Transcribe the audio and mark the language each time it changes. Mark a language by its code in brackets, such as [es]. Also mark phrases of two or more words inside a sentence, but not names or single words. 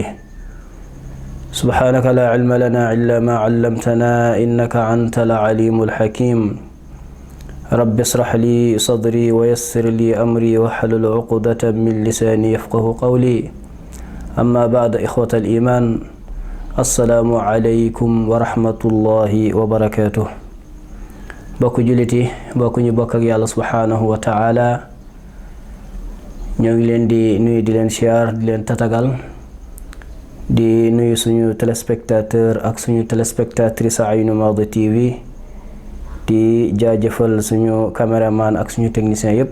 [ar] سبحانك لا علم لنا إلا ما علمتنا إنك أنت العليم الحكيم. رب اشرح لي صدري ويسر لي أمري واحلل عقدة من لساني يفقه قولي. أما بعد، إخوة الإيمان، السلام عليكم ورحمة الله وبركاته. [wo] bokk juliti, bokk ñu bokk ak yàlla [ar] سبحانه وتعالى, [wo] ñoo ngi leen di nuyu, di leen siyaar, di leen tatagal, di nuyu suñu téléspectateur ak suñu téléspectatrice Aynu Maadi TV, di jaajëfal suñu caméraman ak suñu technicien yépp.